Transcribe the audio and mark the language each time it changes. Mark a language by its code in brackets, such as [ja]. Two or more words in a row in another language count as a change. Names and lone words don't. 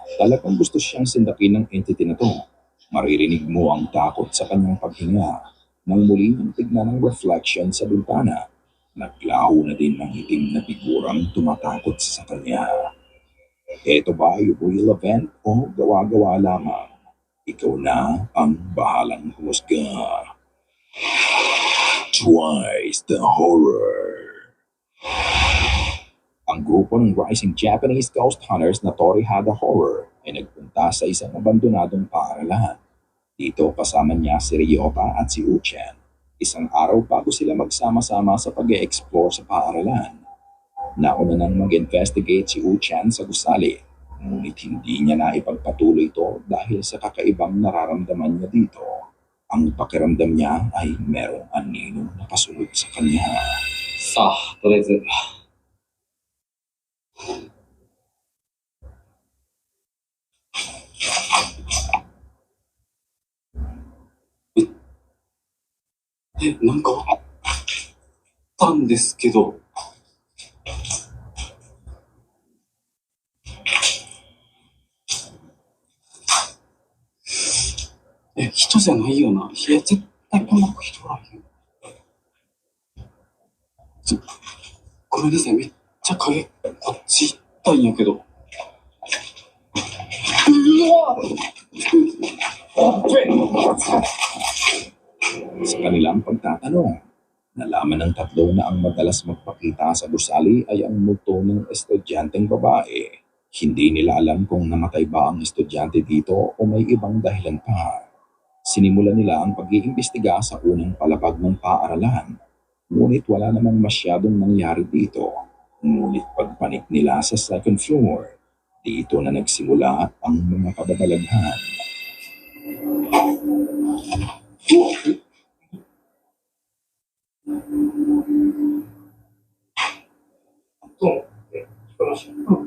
[tl] Talagang gusto siyang sindakin ng entity na to. Maririnig mo ang takot sa kanyang paghinga. Nang muli niyang tignan ang reflection sa bintana, naglaho na din ang itim na figurang tumatakot sa kanya. Ito ba ay [en] real event [tl] o gawa-gawa lamang? Ikaw na ang bahalang humusga. Twice the Horror. Ang grupo ng [en] rising Japanese ghost hunters [tl] na Torihada Horror ay nagpunta sa isang abandonadong paaralan. Dito kasama niya si Ryota at si Uchen. Isang araw bago sila magsama-sama sa pag-e-explore sa paaralan, nauna nang mag-investigate si Uchan sa gusali. Ngunit hindi niya na ipagpatuloy ito dahil sa kakaibang nararamdaman niya dito. Ang pakiramdam niya ay merong aninong nakasunod sa kanya. [ja] さあ、とりあえず。なんかあったんですけど。人じゃないよな。いや、絶対こんな子人おらへん。ごめんなさい、めっちゃ影、こっち行ったんやけど。 [tl] Sa kanilang pagtatanong, nalaman ng tatlo na ang madalas magpakita sa gusali ay ang multo ng estudyanteng babae. Hindi nila alam kung namatay ba ang estudyante dito o may ibang dahilan pa. Sinimulan nila ang pag-iimbestiga sa unang palapag ng paaralan. Ngunit wala namang masyadong nangyari dito. Ngunit pagpanik nila sa [en] second floor, [tl] dito na nagsimula ang mga kababalaghan. Hmm.